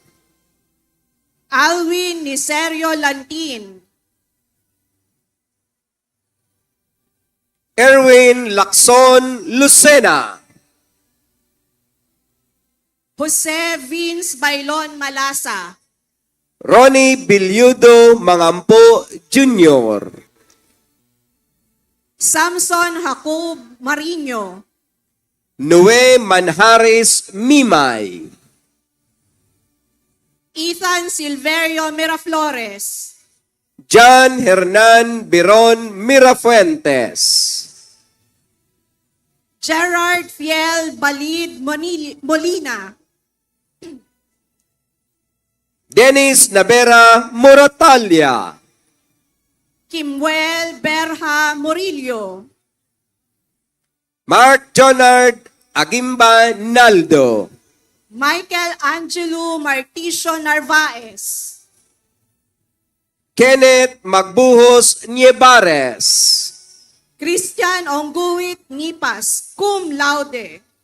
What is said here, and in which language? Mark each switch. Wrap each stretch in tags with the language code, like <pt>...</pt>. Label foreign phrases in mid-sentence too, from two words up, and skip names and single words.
<en>Alwin Niserio Lantin, Erwin Lacson Lucena, Jose Vince Bailon Malasa, Ronnie Bilyudo Mangampo Jr., Samson Jacob Marino, Noe Manharis Mimay, Ethan Silverio Miraflores, John Hernan Biron Mirafuentes, Gerard Fiel Balid Molina, Dennis Navera Moratalia, Kimwel Berha Murillo, Mark Jonard Agimba Naldo, Michael Angelo Marticio Narvaez, Kenneth Magbuhos Niebares, Christian Ongguit Nipas,</en> <la>cum laude,</la>